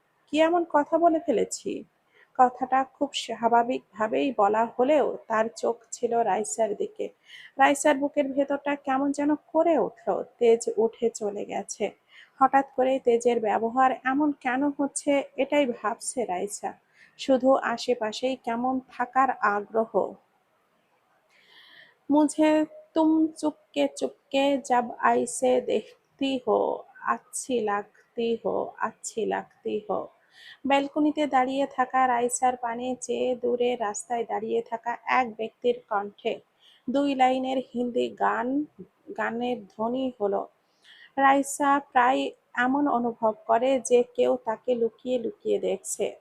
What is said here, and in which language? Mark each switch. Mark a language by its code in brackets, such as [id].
[bn] কি এমন কথা বলে ফেলেছি? কথাটা খুব স্বাভাবিকভাবেই বলা হলেও তার চোখ ছিল রাইসার দিকে। রাইসার বুকের ভেতরটা কেমন যেন করে উঠল। তেজ উঠে চলে গেছে। হঠাৎ করে তেজের ব্যবহার এমন কেন হচ্ছে এটাই ভাবছে রাইসা। শুধু আশেপাশেই কেমন থাকার আগ্রহ। [hi] मुझे तुम चुपके चुपके जब ऐसे देखती हो अच्छी लगती हो। [bn] ব্যালকনিতে দাঁড়িয়ে থাকা রাইসার পানে চেয়ে দূরে রাস্তায় দাঁড়িয়ে থাকা এক ব্যক্তির কণ্ঠে দুই লাইনের হিন্দি গানের ধ্বনি হলো। রাইসা প্রায় এমন অনুভব করে যে কেউ তাকে লুকিয়ে লুকিয়ে দেখছে।